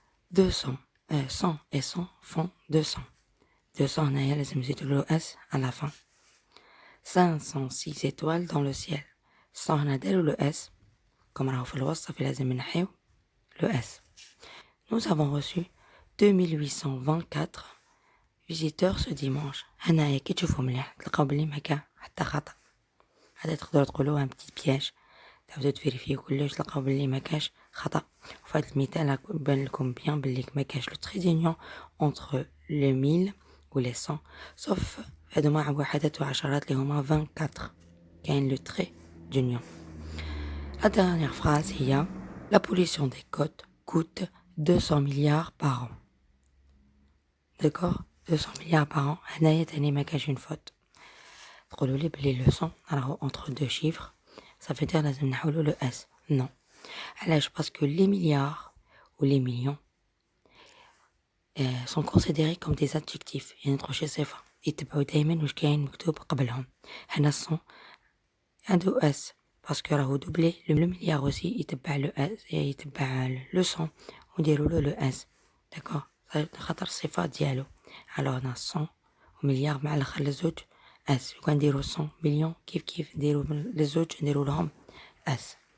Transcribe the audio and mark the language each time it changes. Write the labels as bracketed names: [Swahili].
[French] 200 100 et 100 font 200. [Arabic] 200 هنايا لازم نزيدو لو اس à la fin. [French] 506 étoiles dans le ciel. [Arabic] 100 هنا دارو لو اس كم راهو في الوسط، صافي لازم نحيو لو اس. [French] Nous avons reçu 2824 visiteurs ce dimanche. [Arabic] هنايا كي تشوفوا مليح تلقاو بلي ما كان حتى خطأ. هذا تقدروا تقولوا ان بتيت بياج، تعاودوا تفيريفيو كلش تلقاو بلي ما كاش خطأ. وفي هذا المثال بان لكم بيان بلي ما كاش لو تري دونيون entre les 1000 و les 100 sauf هادو مع وحدات وعشرات اللي هما 24 كاين لو تري دونيون. [French] La dernière phrase هي la pollution des côtes coûte 200 milliards par an. D'accord, 200 milliards par an. [Arabic] هنايا تاني ما كاش une faute. تقولوا لي بلي لو 100 راهو entre deux chiffres ça veut dire لازم نحولو لو اس. [French] non. علاش؟ باسكو les milliards ou les millions sont considérés comme des adjectifs يعني تخشي صفة. [Arabic] يتبعوا دايما واش كاين مكتوب قبلهم. هنا الصون عنده اس باسكو راهو دوبلي لو مليار اوسي يتبع لو اس، يتبع لو صون ونديرو له لو اس داكور خاطر الصفه ديالو. الوغ هنا صون ومليار مع الاخر لزوج اس، وكان نديرو 100 مليون كيف نديرو للزوج نديرو لهم اس.